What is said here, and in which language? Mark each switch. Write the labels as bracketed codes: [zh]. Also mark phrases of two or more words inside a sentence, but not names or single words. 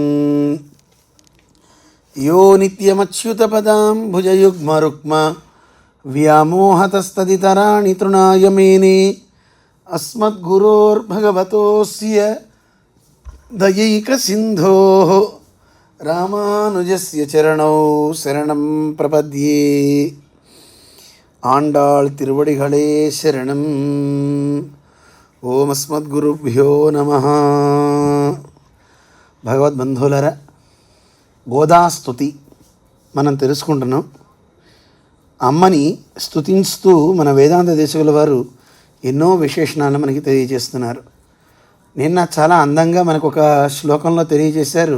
[sa] यो नित्यमच्युतपदाम्बुजयुग्मरुक्म व्यामोहतस्तदितराणि तृणाय मेने अस्मद्गुरोर्भगवतोऽस्य दयैकसिन्धोः रामानुजस्य चरणौ शरणं प्रपद्ये। [ta] ஆண்டாள் திருவடிகளே சரணம்। [sa] ओम अस्मद्गुरुभ्यो नमः। [te] భగవద్బంధువులారా, గోదాస్తుతి మనం తెలుసుకుంటున్నాం. అమ్మని స్తుతిస్తూ మన వేదాంత దేశకుల వారు ఎన్నో విశేషణాలను మనకి తెలియజేస్తున్నారు. నిన్న చాలా అందంగా మనకు ఒక శ్లోకంలో తెలియజేశారు.